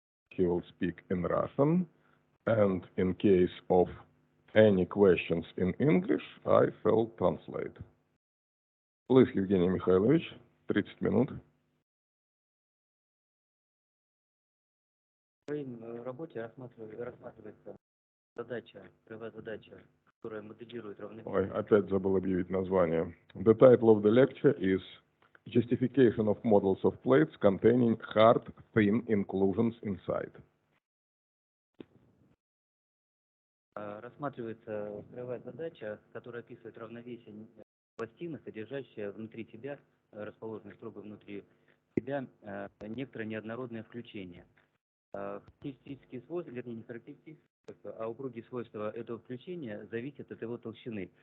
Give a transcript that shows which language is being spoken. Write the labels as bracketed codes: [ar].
[en] he will speak in Russian. And in case of any questions in English, I will translate. [ru] Please, Евгений Михайлович, 30 минут. В своей работе рассматривается задача, кривая задача, которая моделирует равновесие. Ой, опять забыл объявить название. [en] The title of the lecture is Justification of Models of Plates Containing Hard, Thin Inclusions Inside. [ru] Рассматривается кривая задача, которая описывает равновесие пластины, содержащая внутри себя, расположенной строго внутри себя, некоторое неоднородное включение. Характеристические свойства, вернее, не характеристические, а упругие свойства этого включения зависят от его толщины.